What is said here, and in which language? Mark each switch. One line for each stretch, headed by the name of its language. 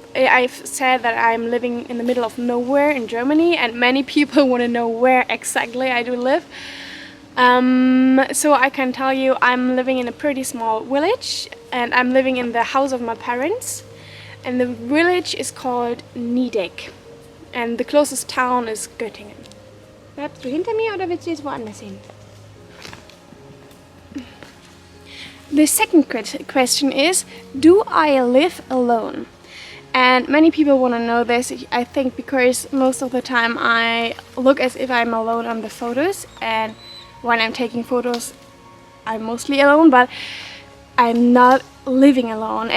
English: I've said that I'm living in the middle of nowhere in Germany, and many people want to know where exactly I do live. So I can tell you I'm living in a pretty small village, and I'm living in the house of my parents, and the village is called Niedeck. And the closest town is Göttingen.
German: Bleibst du hinter mir oder willst du jetzt woanders hin?
English: The second question is, do I live alone? And many people want to know this, I think, because most of the time I look as if I'm alone on the photos, and when I'm taking photos I'm mostly alone, but I'm not living alone.